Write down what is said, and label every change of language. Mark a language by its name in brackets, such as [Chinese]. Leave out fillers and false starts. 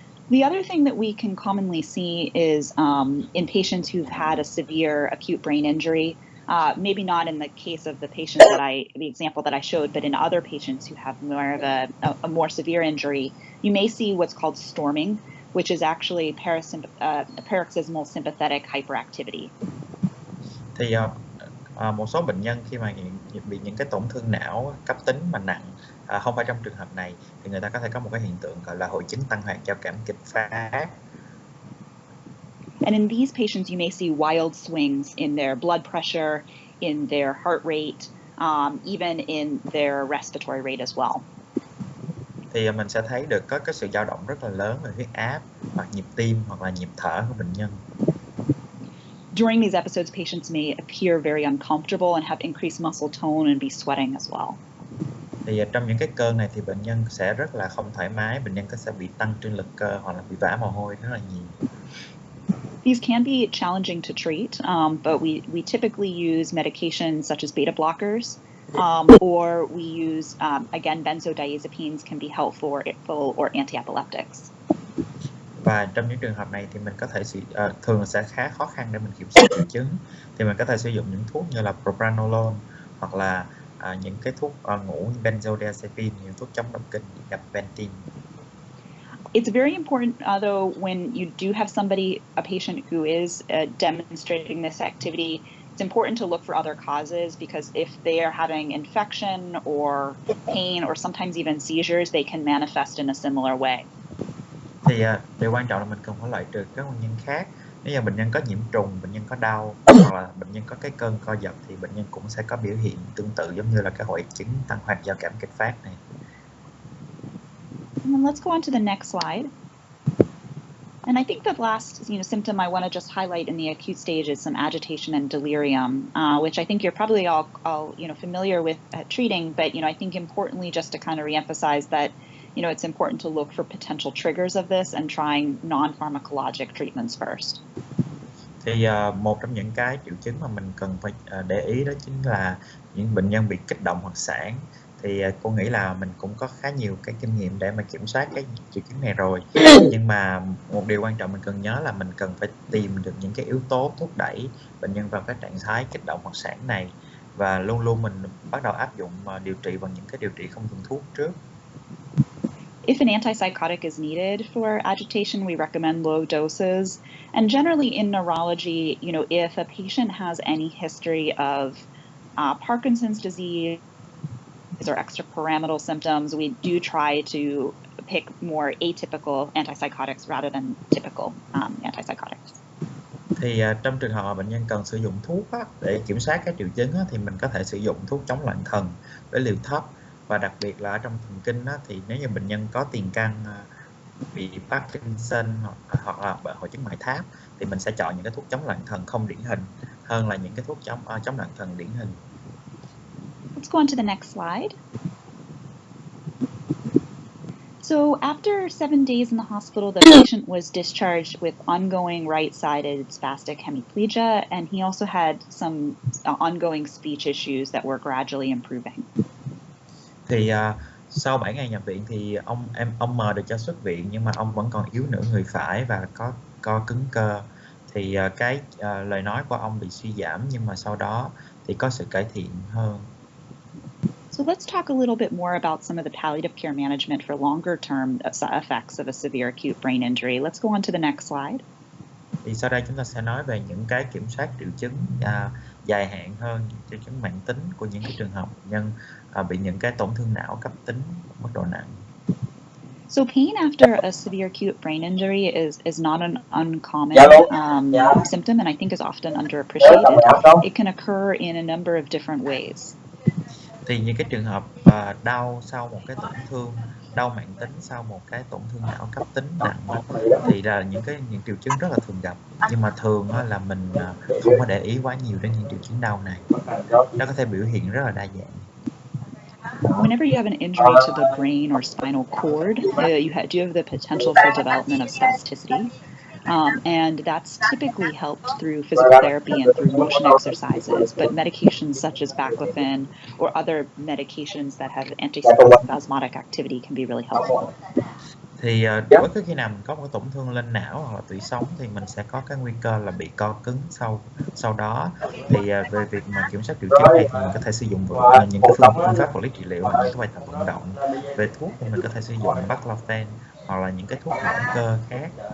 [English] The other thing that we can commonly see is in patients who've had a severe acute brain injury. Maybe not in the case of the patient the example that I showed, but in other patients who have more of a more severe injury, you may see what's called storming, which is actually paroxysmal sympathetic hyperactivity. [Vietnamese] Thì một số bệnh nhân khi mà bị những cái tổn thương não cấp tính mà nặng, không phải trong trường hợp này, thì người ta có thể có một cái hiện tượng gọi là hội chứng tăng hoạt giao cảm kịch phát. [English] And in these patients, you may see wild swings in their blood pressure, in their heart rate, even in their respiratory rate as well. [Vietnamese] Thì mình sẽ thấy được có cái sự dao động rất là lớn về huyết áp, hoặc nhịp tim, hoặc là nhịp thở của bệnh nhân. [English] During these episodes, patients may appear very uncomfortable and have increased muscle tone and be sweating as well. [Vietnamese] Thì trong những cái cơn này thì bệnh nhân sẽ rất là không thoải mái, bệnh nhân sẽ bị tăng trương lực cơ hoặc là bị vã mồ hôi rất là nhiều. [English] These can be challenging to treat, but we typically use medications such as beta blockers, or we use, again, benzodiazepines can be helpful or anti-epileptics. [Vietnamese] Và trong những trường hợp này thì mình có thể thường sẽ khá khó khăn để mình kiểm soát triệu chứng. Thì mình có thể sử dụng những thuốc như là propranolol hoặc là những cái thuốc ngủ như benzodiazepine, những thuốc chống động kinh, gabapentin. [English] It's very important, though, when you do have a patient who is demonstrating this activity, it's important to look for other causes, because if they are having infection or pain or sometimes even seizures, they can manifest in a similar way. [Vietnamese] Thì điều quan trọng là mình cần phải loại trừ các nguyên nhân khác. Nếu như bệnh nhân có nhiễm trùng, bệnh nhân có đau hoặc là bệnh nhân có cái cơn co giật thì bệnh nhân cũng sẽ có biểu hiện tương tự giống như là cái hội chứng tăng hoạt giao cảm kịch phát này. [English] And then let's go on to the next slide. And I think the last symptom I want to just highlight in the acute stage is some agitation and delirium, which I think you're probably all familiar with treating, but I think importantly just to kind of reemphasize that it's important to look for potential triggers of this and trying non-pharmacologic treatments first. [Vietnamese] Thì một trong những cái triệu chứng mà mình cần phải để ý đó chính là những bệnh nhân bị kích động hoặc sảng. Thì cô nghĩ là mình cũng có khá nhiều cái kinh nghiệm để mà kiểm soát cái triệu chứng này rồi. Nhưng mà một điều quan trọng mình cần nhớ là mình cần phải tìm được những cái yếu tố thúc đẩy bệnh nhân vào cái trạng thái kích động hoặc sảng này. Và luôn luôn mình bắt đầu áp dụng điều trị bằng những cái điều trị không dùng thuốc trước. [English] If an antipsychotic is needed for agitation, we recommend low doses. And generally in neurology, if a patient has any history of Parkinson's disease or extrapyramidal symptoms, we do try to pick more atypical antipsychotics rather than typical antipsychotics. [Vietnamese] Thì trong trường hợp mà bệnh nhân cần sử dụng thuốc để kiểm soát các triệu chứng thì mình có thể sử dụng thuốc chống loạn thần với liều thấp. Và đặc biệt là ở trong thần kinh thì nếu như bệnh nhân có tiền căn bị Parkinson hoặc là bệnh hội chứng ngoại tháp thì mình sẽ chọn những cái thuốc chống loạn thần không điển hình hơn là những cái thuốc chống loạn thần điển hình. [English] Let's go on to the next slide. So after 7 days in the hospital, the patient was discharged with ongoing right-sided spastic hemiplegia, and he also had some ongoing speech issues that were gradually improving. [Vietnamese] Thì sau 7 ngày nhập viện thì ông M được cho xuất viện, nhưng mà ông vẫn còn yếu nửa người phải và có co cứng cơ. Thì cái lời nói của ông bị suy giảm, nhưng mà sau đó thì có sự cải thiện hơn. [English] So let's talk a little bit more about some of the palliative care management for longer term effects of a severe acute brain injury. Let's go on to the next slide. [Vietnamese] Thì sau đây chúng ta sẽ nói về những cái kiểm soát triệu chứng dài hạn hơn, triệu chứng mãn tính của những cái trường hợp bệnh nhân bị những cái tổn thương não cấp tính mức độ nặng. [English] So pain after a severe acute brain injury is not an uncommon symptom, and I think is often underappreciated. It can occur in a number of different ways. [Vietnamese] Thì những cái trường hợp đau sau một cái tổn thương, đau mãn tính sau một cái tổn thương não cấp tính nặng thì là những triệu chứng rất là thường gặp, nhưng mà thường là mình không có để ý quá nhiều đến những triệu chứng đau này. Nó có thể biểu hiện rất là đa dạng. [English] Whenever you have an injury to the brain or spinal cord, you do have the potential for development of spasticity. And that's typically helped through physical therapy and through motion exercises, but medications such as baclofen or other medications that have antispasmodic activity can be really helpful. [Vietnamese] Thì đối với khi nào mình có một tổn thương lên não hoặc là tủy sống thì mình sẽ có cái nguy cơ là bị co cứng sau đó. Thì về việc mà kiểm soát triệu chứng này thì mình có thể sử dụng những cái phương pháp vật lý trị liệu hoặc những cái bài tập vận động. Về thuốc thì mình có thể sử dụng baclofen hoặc là những cái thuốc hỗ cơ khác.